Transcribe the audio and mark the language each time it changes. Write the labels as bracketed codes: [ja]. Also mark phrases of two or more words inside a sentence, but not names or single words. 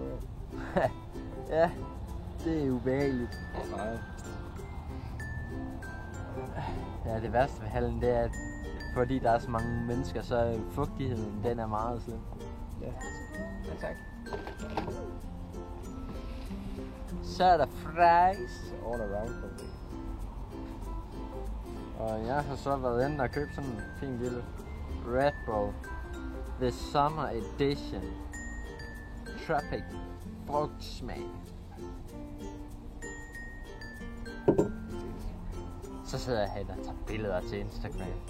[da] Ja, det er ubehageligt. Nej. Ja, det værste ved hallen, det er, at fordi der er så mange mennesker, så er fugtigheden, den er meget slem. Ja. Ja, tak. Så er der fries. [en] All around for me. [da] Og jeg har så været inde og købt sådan en fin lille Red Bull The Summer Edition Tropic frugtsmag. Så sidder jeg her og tager billeder til Instagram.